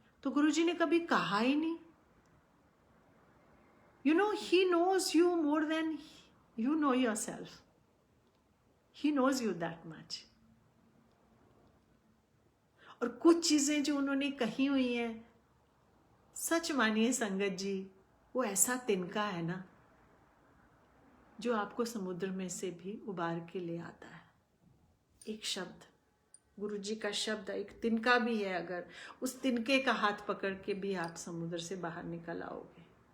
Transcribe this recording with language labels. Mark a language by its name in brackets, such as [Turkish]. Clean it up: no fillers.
[Hindi] तो गुरुजी ने कभी कहा ही नहीं। [English] You know, he knows you more than you know yourself. He knows you that much. [Hindi] और कुछ चीजें जो उन्होंने कही हुई हैं, सच मानिए संगत जी, वो ऐसा तिनका है ना जो आपको समुद्र में से भी उबार के ले आता है। एक शब्द, गुरुजी का शब्द एक तिनका भी है, अगर उस तिनके का हाथ पकड़ के भी आप समुद्र से बाहर निकल आओगे।